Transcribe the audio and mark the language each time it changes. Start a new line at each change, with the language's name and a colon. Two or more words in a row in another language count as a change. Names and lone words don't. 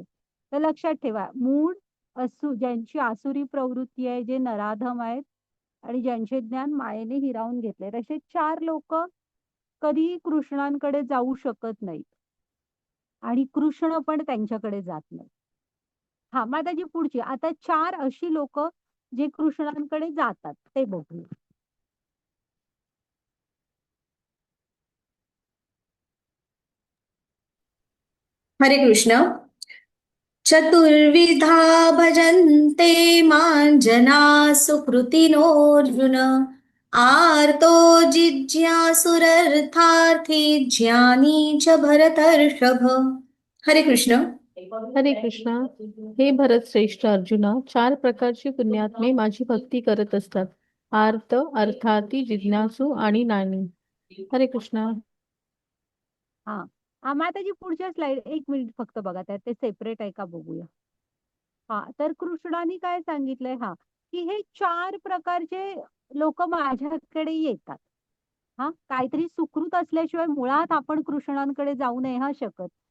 Marathi: तर लक्षात ठेवा, मूळ ज्यांची आसुरी प्रवृत्ती आहे, जे नराधम आहेत आणि ज्यांचे ज्ञान मायेने हिरावून घेतले, असे 4 लोक कधीही कृष्णांकडे जाऊ शकत नाहीत आणि कृष्ण पण त्यांच्याकडे जात नाही. मग आता जी पुढची, आता 4 अशी लोक जे कृष्णांकडे जातात ते बघूया. हरे कृष्ण.
Sanskrit: चतुर्विधा भजन्ते मां जना सुकृतिनोऽर्जुन आर्तो जिज्ञासुरर्थार्थी ज्ञानी च भरतर्षभ.
Marathi: हरे कृष्ण. हरे कृष्णा. हे भरत श्रेष्ठ अर्जुना, 4 प्रकारची पुण्यात्मे माझी भक्ती करत असतात: आर्त, अर्थार्थी, जिज्ञासू आणि ज्ञानी. हरे कृष्णा. मग आता जी पुढच्या स्लाइड, 1 मिनिट फक्त बघा, त्यात ते सेपरेट आहे का बघूया. तर कृष्णाने काय सांगितलंय, की हे 4 प्रकारचे लोक माझ्याकडे येतात. काहीतरी सुकृत असल्याशिवाय मुळात आपण कृष्णांकडे जाऊ नये शकत.